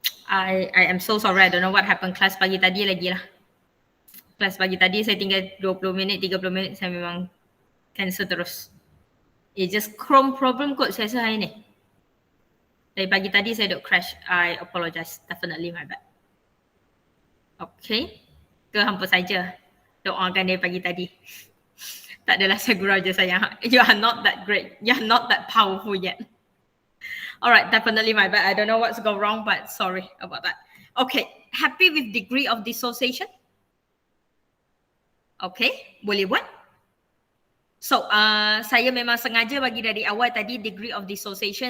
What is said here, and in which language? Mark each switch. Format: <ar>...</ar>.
<en>I am so sorry, I don't know what happened</en> <ms>kelas pagi tadi lagi lah. Kelas pagi tadi saya tinggal 20 minit, 30 minit saya memang cancel terus.</ms> <en>It just Chrome problem</en> <ms>kot saya rasa hari ni. Dari pagi tadi saya duk crash.</ms> <en>I apologize, definitely my bad.</en> <ms>Okay, ke hampa saja doakan dari pagi tadi. Tak adalah saya gurau je sayang.</ms> <en>You are not that great. You are not that powerful yet. Alright, definitely my bad. I don't know what's gone wrong, but sorry about that. Okay, happy with degree of dissociation?</en> <ms>Okay, boleh buat? So, saya memang sengaja bagi dari awal tadi degree of dissociation.</ms>